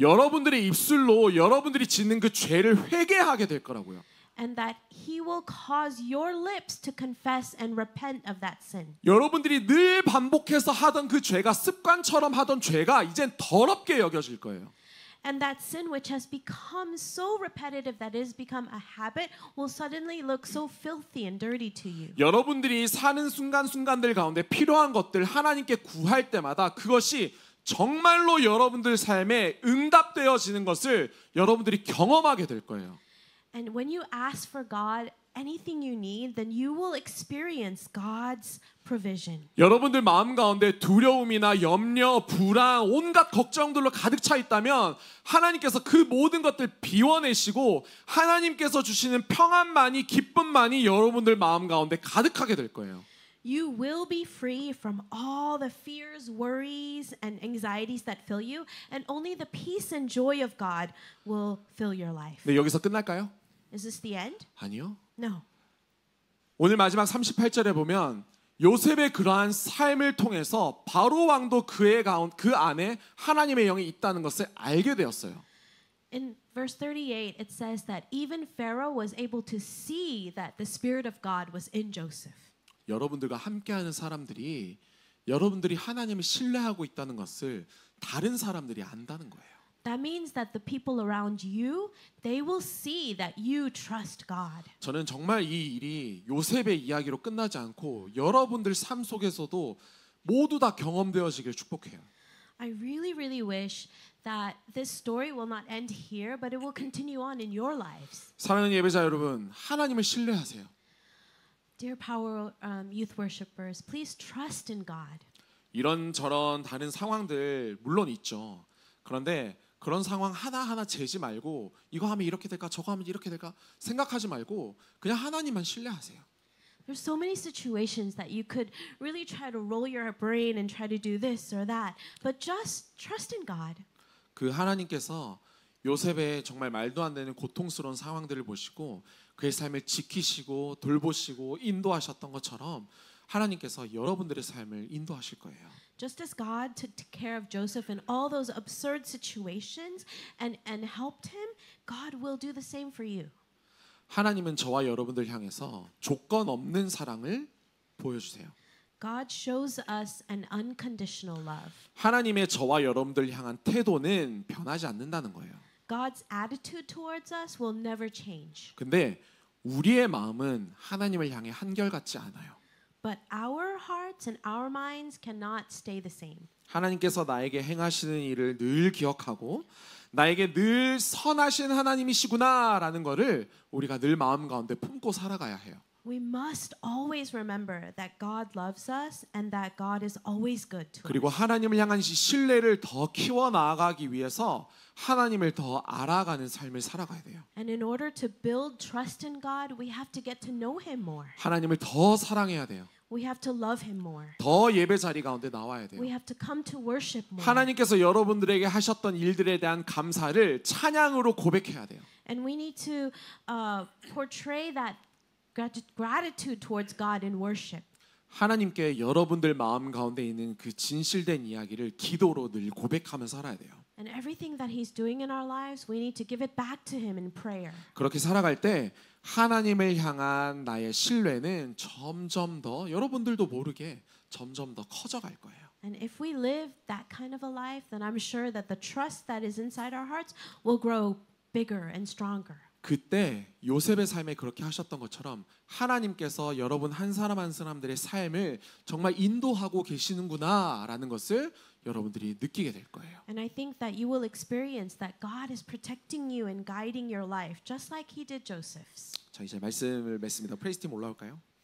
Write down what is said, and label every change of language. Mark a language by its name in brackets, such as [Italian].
[Korean] 여러분들의 입술로 여러분들이 짓는 그 죄를 회개하게 될 거라고요. [English] And that He will cause your lips to confess and repent of that sin. [Korean] 여러분들이 늘 반복해서 하던 그 죄가 습관처럼 하던 죄가 이젠 더럽게 여겨질 거예요. [English] And that sin which has become so repetitive that it has become a habit will suddenly look so filthy and dirty to you. [Korean] 여러분들이 사는 순간순간들 가운데 필요한 것들 하나님께 구할 때마다 그것이 정말로 여러분들 삶에 응답되어지는 것을 여러분들이 경험하게 될 거예요. [English] And when you ask for God anything you need, then you will experience God's provision. [Korean] 여러분들 마음 가운데 두려움이나 염려, 불안, 온갖 걱정들로 가득 차 있다면 하나님께서 그 모든 것들 비워내시고 하나님께서 주시는 평안만이 기쁨만이 여러분들 마음 가운데 가득하게 될 거예요. [English] You will be free from all the fears, worries, and anxieties that fill you, and only the peace and joy of God will fill your life. [Korean] 네, 여기서 끝날까요? [English] Is this the end? [Korean] 아니요. [English] No. [Korean] 오늘 마지막 38절에 보면 요셉의 그러한 삶을 통해서 바로 왕도 그 안에 하나님의 영이 있다는 것을 알게 되었어요. [English] In verse 38, it says that even Pharaoh was able to see that the Spirit of God was in Joseph. [Korean] 여러분들과 함께하는 사람들이 여러분들이 하나님을 신뢰하고 있다는 것을 다른 사람들이 안다는 거예요. [English] That means that the people around you, they will see that you trust God. [Korean] 저는 정말 이 일이 요셉의 이야기로 끝나지 않고 여러분들 삶 속에서도 모두 다 경험되어지길 축복해요. [English] I really wish that this story will not end here, but it will continue on in your lives. [Korean] 사랑하는 예배자 여러분, 하나님을 신뢰하세요. [English] Dear Power Youth Worshippers, please trust in God. [Korean] 이런저런 다른 상황들 물론 있죠. 그런데 그런 상황 하나하나 재지 말고 이거 하면 이렇게 될까 저거 하면 이렇게 될까 생각하지 말고 그냥 하나님만 신뢰하세요. [English] There's so many situations that you could really try to roll your brain and try to do this or that, but just trust in God. [Korean] 그 하나님께서 요셉의 정말 말도 안 되는 고통스러운 상황들을 보시고 그의 삶을 지키시고 돌보시고 인도하셨던 것처럼 하나님께서 여러분들의 삶을 인도하실 거예요. [English] Just as God took care of Joseph in all those absurd situations and helped him, God will do the same for you. [Korean] 하나님은 저와 여러분들 향해서 조건 없는 사랑을 보여주세요. [English] God shows us an unconditional love. [Korean] 하나님의 저와 여러분들 향한 태도는 변하지 않는다는 거예요. [English] God's attitude towards us will never change. [Korean] 근데 우리의 마음은 하나님을 향해 한결같지 않아요. [English] But our hearts and our minds cannot stay the same. [Korean] 하나님께서 나에게 행하시는 일을 늘 기억하고 나에게 늘 선하신 하나님이시구나라는 것을 우리가 늘 마음 가운데 품고 살아가야 해요. [English] We must always remember that God loves us and that God is always good to [Korean] 그리고 [English] us. [Korean] 하나님을 향한 신뢰를 더 키워 나아가기 위해서 하나님을 더 알아가는 삶을 살아가야 돼요. [English] And in order to build trust in God, we have to get to know Him more. [Korean] 하나님을 더 사랑해야 돼요. [English] We have to love Him more. [Korean] 더 예배 자리 가운데 나와야 돼요. [English] We have to come to worship more. [Korean] 하나님께서 여러분들에게 하셨던 일들에 대한 감사를 찬양으로 고백해야 돼요. [English] And we need to portray that gratitude towards God in worship. [Korean] 하나님께 여러분들 마음 가운데 있는 그 진실된 이야기를 기도로 늘 고백하며 살아야 돼요. [English] And everything that He's doing in our lives, we need to give it back to Him in prayer. [Korean] 그렇게 살아갈 때 하나님을 향한 나의 신뢰는 점점 더 여러분들도 모르게 점점 더 커져갈 거예요. [English] And if we live that kind of a life, then I'm sure that the trust that is inside our hearts will grow bigger and stronger. [Korean] 그때 요셉의 삶에 그렇게 하셨던 것처럼 하나님께서 여러분 한 사람 한 사람들의 삶을 정말 인도하고 계시는구나라는 것을 여러분들이 느끼게 될 거예요. [English] And I think that you will experience that God is protecting you and guiding your life, just like He did Joseph's. [Korean] 자, 이제 말씀을 맺습니다. 프레이스 팀 올라올까요?